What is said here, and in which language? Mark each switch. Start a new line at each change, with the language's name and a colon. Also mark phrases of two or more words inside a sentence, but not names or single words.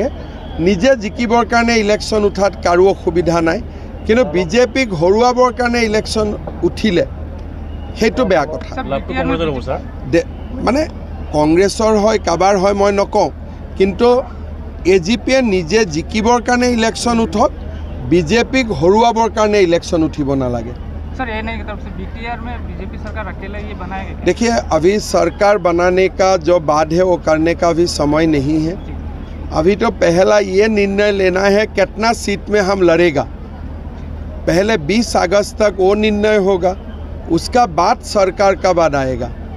Assamese: নিজে জিকিবৰ কাৰণে ইলেকশ্যন উঠাত কাৰো অসুবিধা নাই, কিন্তু বিজেপিক হৰুৱাবৰ কাৰণে ইলেকশ্যন উঠিলে সেইটো বেয়া কথা। মানে কংগ্ৰেছৰ হয় কাবাৰ হয় মই নকওঁ, কিন্তু AGPয়ে নিজে জিকিবৰ কাৰণে ইলেকশ্যন উঠক, বিজেপিক হৰুৱাবৰ কাৰণে ইলেকশ্যন উঠিব নালাগে।
Hindi: देखिए, अभी सरकार बनाने का जो बाद है वो करने का अभी समय नहीं है। अभी तो पहला ये निर्णय लेना है कितना सीट में हम लड़ेगा। पहले 20 अगस्त तक वो निर्णय होगा, उसका बाद सरकार का बाद आएगा।